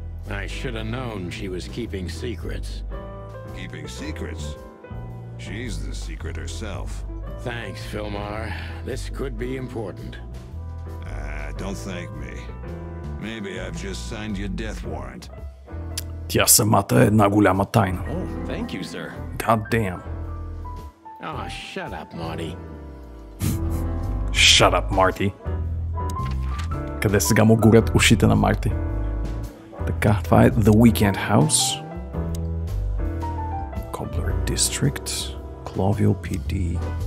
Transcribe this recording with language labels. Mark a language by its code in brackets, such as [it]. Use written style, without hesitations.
[en] I should have known she was keeping secrets. Keeping secrets? She's the secret herself. Thanks, Filmar. This could be important. Don't thank me. Maybe I've just signed your death warrant. [bg] Тя самата е една голяма тайна. [en] Oh, thank you, sir. God damn. Oh, shut up, Marty. Shut up, Marty. [bg] Къде сега му горят ушите на Марти? Така, това е The Weekend House. [en] Cobbler District. Cloville PD.